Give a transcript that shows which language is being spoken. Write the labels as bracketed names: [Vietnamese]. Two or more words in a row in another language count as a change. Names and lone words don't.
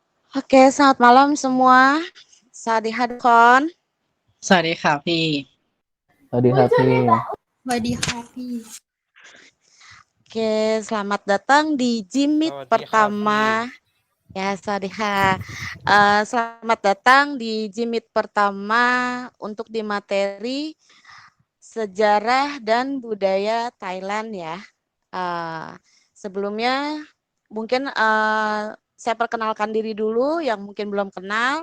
[Indonesian] Oke, selamat malam semua. Sadihat Kon. [Thai] สวัสดีค่ะพี่ สวัสดีครับพี่ สวัสดีค่ะพี่ [Indonesian] Oke, selamat datang di Jimit [Thai] สวัสดีครับพี่ [Indonesian] pertama. Ya, Sadiha. Selamat datang di Jimit pertama untuk di materi sejarah dan budaya Thailand ya. Sebelumnya mungkin saya perkenalkan diri dulu yang mungkin belum kenal.